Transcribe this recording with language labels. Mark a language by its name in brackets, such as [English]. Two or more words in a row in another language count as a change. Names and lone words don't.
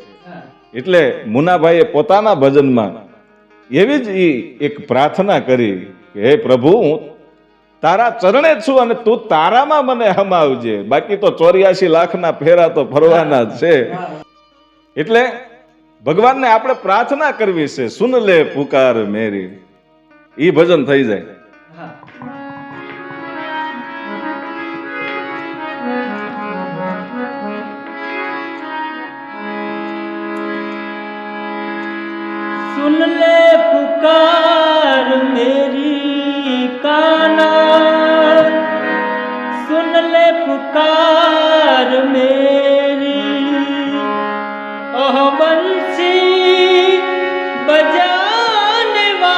[Gujarati] એટલે મુનાભાઈએ પોતાના ભજનમાં એવી જ એક પ્રાર્થના કરી કે હે પ્રભુ, હું તારા ચરણે જ છું અને તું તારામાં મને હમાવજે. બાકી તો 84 લાખના ફેરા તો ફરવાના જ છે. એટલે ભગવાનને આપણે પ્રાર્થના કરવી છે, [Hindi] सुन ले पुकार मेरी, [Gujarati] ઈ ભજન થઈ જાય. [Hindi] सुन ले पुकार मेरी काना, सुन ले पुकार मेरी, ओह बंसी बजाने